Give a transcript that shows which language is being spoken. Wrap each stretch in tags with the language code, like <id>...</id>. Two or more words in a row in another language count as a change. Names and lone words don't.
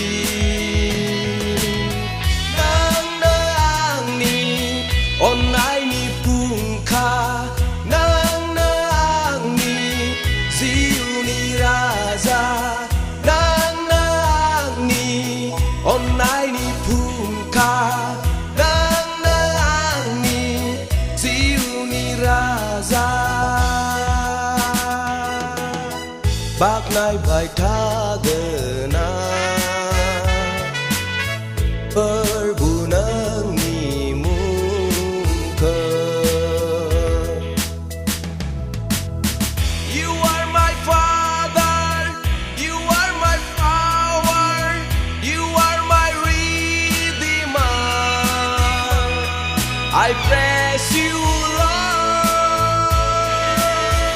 <brx>नोंनो आंनि अननायनि फुंखा नोंनो आंनि जिउनि राजा नोंनो आंनि अननायनि फुंखा नोंनो आंनि जिउनि राजा बाख्नायबाय थागोन प्रभु नोंनि मुंखौ</brx> <en>You are my Father, You are my power, You are my Redeemer. I praise You, Lord.</en>